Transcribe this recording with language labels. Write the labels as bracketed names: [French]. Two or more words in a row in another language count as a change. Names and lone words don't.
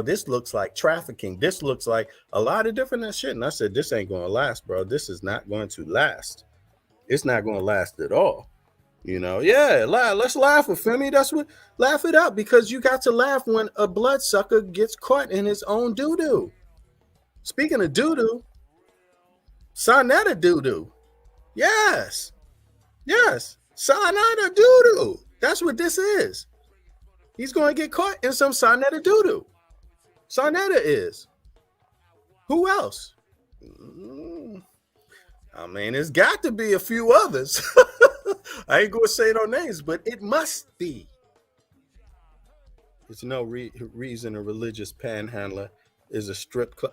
[English] This looks like trafficking. This looks like a lot of different shit. And I said, this ain't going to last, bro. This is not going to last. It's not going to last at all. You know, yeah, let's laugh with Femi. That's what, laugh it up, because you got to laugh when a bloodsucker gets caught in his own doo-doo. Speaking of doo-doo, Sonetta doo-doo. Yes. Sonetta doo-doo. That's what this is. He's going to get caught in some Sonetta doo-doo. Sonetta is. Who else? I mean, there's got to be a few others. I ain't going to say no names, but it must be. There's no reason a religious panhandler is a strip club.